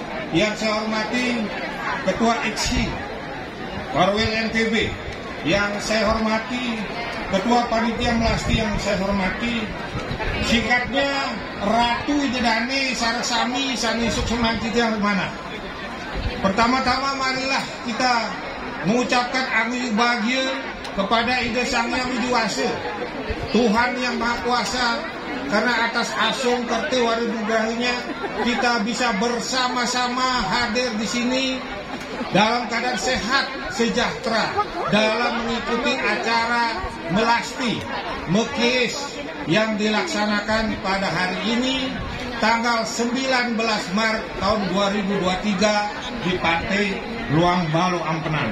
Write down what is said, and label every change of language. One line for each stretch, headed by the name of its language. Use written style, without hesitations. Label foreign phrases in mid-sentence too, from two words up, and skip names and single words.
Indonesian: yang saya hormati Ketua IKSI Warwil NTB, yang saya hormati Ketua Panitia Melasti yang saya hormati, singkatnya Ratu Jedane Sarasami Sani Suksemanti yang mana. Pertama-tama marilah kita mengucapkan anugerah bahagia kepada Ida Sang Hyang Widi Wasa, Tuhan yang Maha Kuasa, karena atas asung kerti waridugahnya kita bisa bersama-sama hadir di sini dalam keadaan sehat, sejahtera, dalam mengikuti acara Melasti Mekis yang dilaksanakan pada hari ini tanggal 19 Maret tahun 2023 di Pantai Luang Balo Ampenan.